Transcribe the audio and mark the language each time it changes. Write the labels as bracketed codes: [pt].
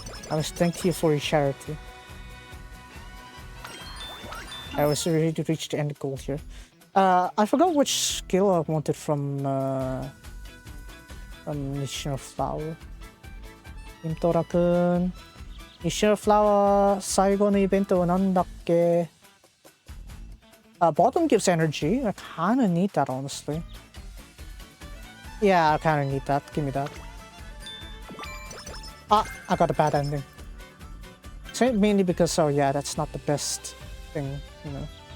[en] I was thank you for your charity. I was ready to reach the end goal here. I forgot which skill I wanted from Nishino Flower. Imtora-kun. [ja] Nishino Flower 最後のイベントはなんだっけ? [en] Bottom gives energy. I kinda need that, honestly. Yeah, I kinda need that. Give me that. Ah, I got a bad ending. So mainly because, oh yeah, that's not the best thing, you know.